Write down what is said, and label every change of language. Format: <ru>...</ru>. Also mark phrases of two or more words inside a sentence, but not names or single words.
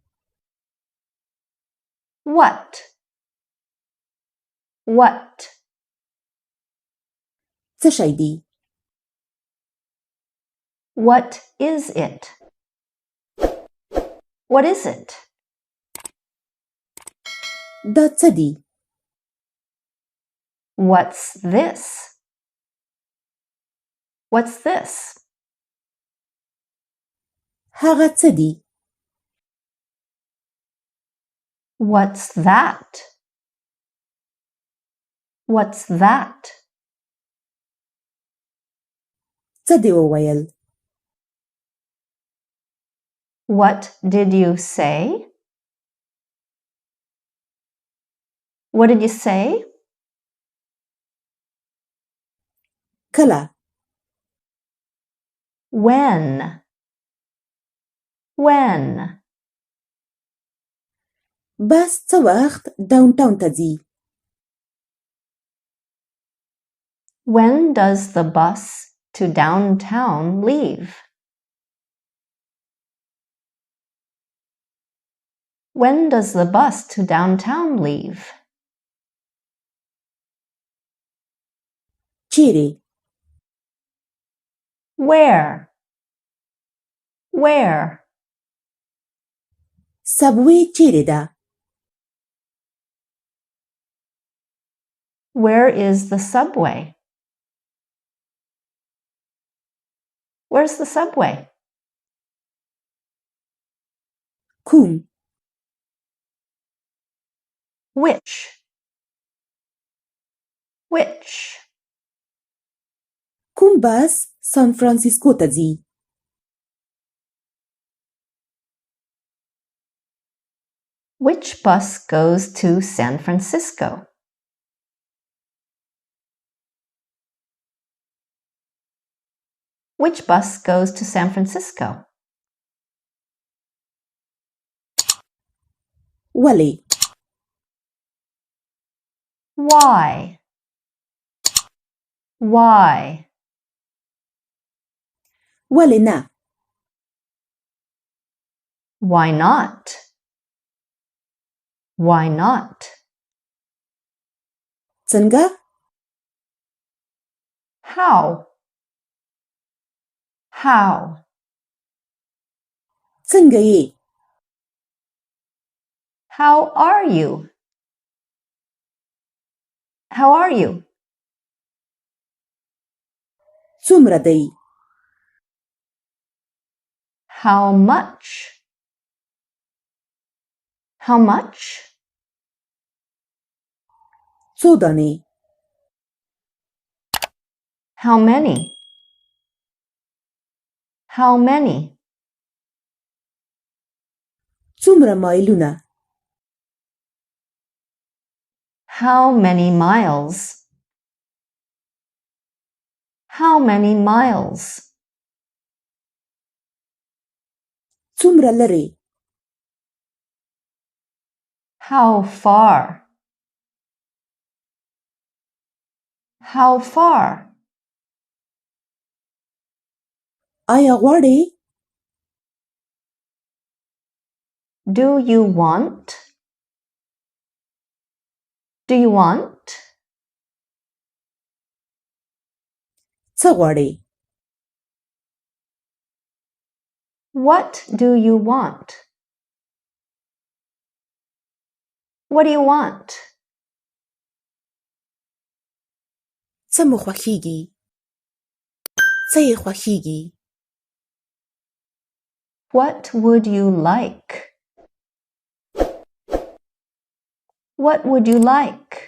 <en>What What</en> <ps>څه شی دی</ps> <en>What is it What is it</en> <ps>دا څه دي؟</ps> <en>What's this? What's this?</en> <ps>هغه څه دي؟</ps> <en>What's that? What's that?</en> <ps>څه دې وویل؟</ps> <en>What did you say? What did you say?</en> <ps>کله؟</ps> <en>When? When?</en> <ps>بس څه وخت ډاون ټاون ته ځي؟</ps> <en>When does the bus to downtown leave? When does the bus to downtown leave?</en> <ps>چیرې؟</ps> <en>Where? Where?</en> <ps>سبوی چیرې ده؟</ps> <en>Where is the subway? Where's the subway?</en> <ps>کوم؟</ps> <en>Which? Which?</en> <ps>کوم بس سان فرانسیسکو ته ځي؟</ps> <en>Which bus goes to San Francisco? Which bus goes to San Francisco?</en> <ps>ولې؟</ps> <en>Why? Why?</en> <ps>ولې نه؟</ps> <en>Why not? Why not?</en> <ps>څنګه؟</ps> <en>How? How?</en> <ps>څنګه یې؟</ps> <en>How are you? How are you?</en> <ps>څومره دی؟</ps> <en>How much? How much?</en> <ps>څو دانې؟</ps> <en>How many? How many?</en> <ps>څومره مایلونه؟</ps> <en>How many miles? How many miles?</en> <ps>څومره لرې؟</ps> <en>How far? How far?</en> <ps>آیا غواړې؟</ps> <en>Do you want? Do you want?</en> <ps>څه غواړې؟</ps> <en>What do you want? What do you want?</en> <ps>څه مو خوښیږي؟ څه یې خوښیږي؟</ps> <en>What would you like? What would you like?</en>